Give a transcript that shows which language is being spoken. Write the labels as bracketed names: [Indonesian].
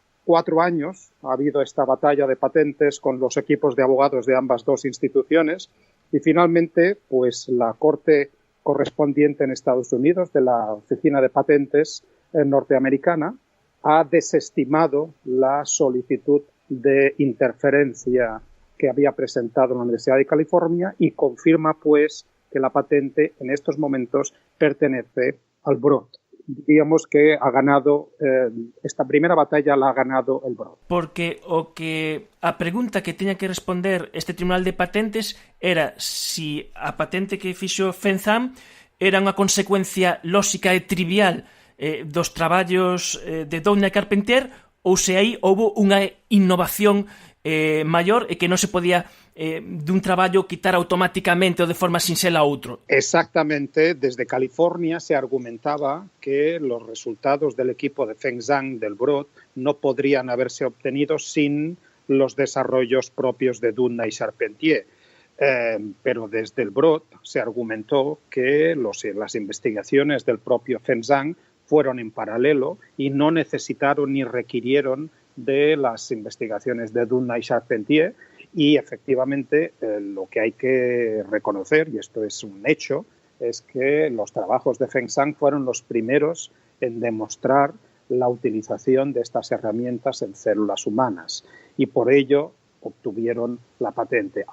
[Spanish] 4 años ha habido esta batalla de patentes con los equipos de abogados de ambas dos instituciones y finalmente pues la Corte correspondiente en Estados Unidos de la Oficina de Patentes norteamericana ha desestimado la solicitud de interferencia que había presentado la Universidad de California y confirma pues que la patente en estos momentos pertenece al Broad. Digamos que ha ganado, esta primera batalla la ha ganado el Broad. [Galician] Porque a pregunta que tiña que responder este Tribunal de Patentes era si a patente que fixo Fenzam era unha consecuencia lóxica e trivial dos traballos de Doudna e Carpentier ou se aí houve unha innovación maior e que non se podía dun traballo quitar automáticamente ou de forma sinxela a outro. [Spanish] Exactamente, desde California se argumentaba que los resultados del equipo de Feng Zhang del Broad no podrían haberse obtenido sin los desarrollos propios de Doudna y Charpentier. Pero desde el Broad se argumentó que las investigaciones del propio Feng Zhang fueron en paralelo y no necesitaron ni requirieron de las investigaciones de Doudna y Charpentier y efectivamente lo que hay que reconocer, y esto es un hecho, es que los trabajos de Feng Zhang fueron los primeros en demostrar la utilización de estas herramientas en células humanas y por ello obtuvieron la patente.